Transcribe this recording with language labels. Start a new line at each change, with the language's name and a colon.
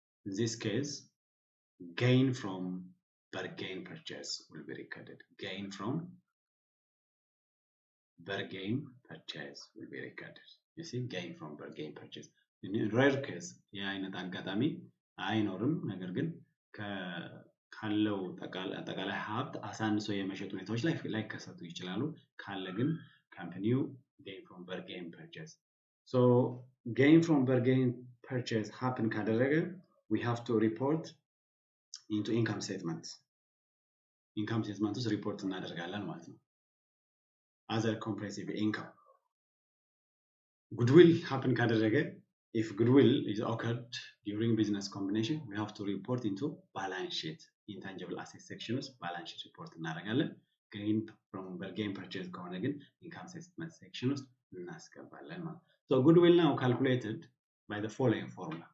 English: In this case, gain from bargain purchase will be recorded. Gain from bargain purchase will be recorded. You see, gain from bargain purchase. In rare case,
Amharic: ይህ አይነት አጋጣሚ አይኖርም። ነገር ግን ካለው አጠቃላይ ሀብት አሳንሶ የመሸጥ ሁኔታዎች ላይ ላይከሰቱ ይችላሉ። ካለ ግን ካምፓኒው gain from bargain purchase.
English: So gain from bargain purchase happen ካደረገ we have to report into income statement
Amharic: ውስጥ ሪፖርት እናደርጋለን ማለት ነው።
English: other comprehensive income. goodwill happen ካደረገ if goodwill is occurred during business combination we have to report into balance sheet intangible asset section ውስጥ balance sheet report እናደርጋለን። gain from bargain purchase ከሆነ ግን income statement section
Amharic: ውስጥ እናስገባለን ማለት ነው።
English: so goodwill now calculated by the following formula.